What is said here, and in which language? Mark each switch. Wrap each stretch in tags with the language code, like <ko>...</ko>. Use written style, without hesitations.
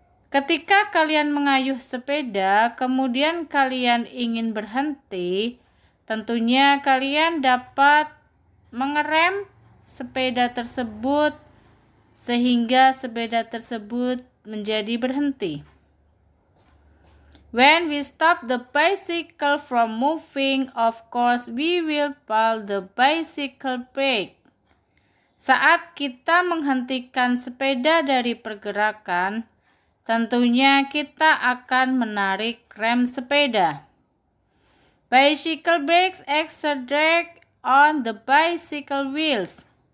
<id>Ketika kalian mengayuh sepeda, kemudian kalian ingin berhenti, tentunya kalian dapat mengerem sepeda tersebut sehingga sepeda tersebut menjadi berhenti.</id> <en>When we stop the bicycle from moving, of course we will pull the bicycle brake.</en> <id>Saat kita menghentikan sepeda dari pergerakan, tentunya kita akan menarik rem sepeda.</id> <en>Bicycle brakes exert drag on the bicycle wheels.</en>